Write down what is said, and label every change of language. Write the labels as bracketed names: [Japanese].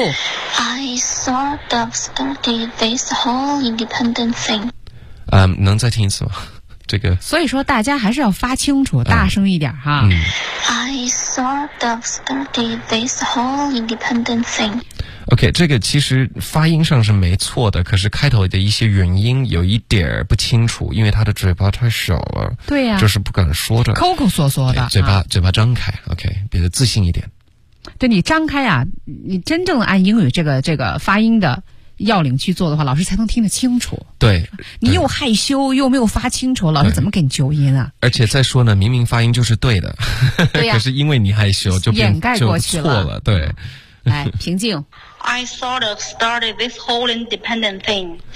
[English] I sort of studied this whole independent thing [Chinese] 能再听一次吗这个，所以说大家还是要发清楚，大声一点哈。嗯、 [English] I sort of started this whole independent thing. [Chinese] OK, 这个其实发音上是没错的，可是开头的一些元音有一点不清楚，因为他的嘴巴太小了。对呀、啊，就是不敢说着，抠抠缩缩的，嘴巴张开。OK, 比较自信一点。对，你张开啊，你真正按英语这个发音的要领去做的话，老师才能听得清楚。对，你又害羞又没有发清楚，老师怎么给你纠音啊？而且再说呢，明明发音就是对的，对、啊、可是因为你害羞就掩盖过去了，错了。对，来平静。 [English] I sort of started this whole independent thing.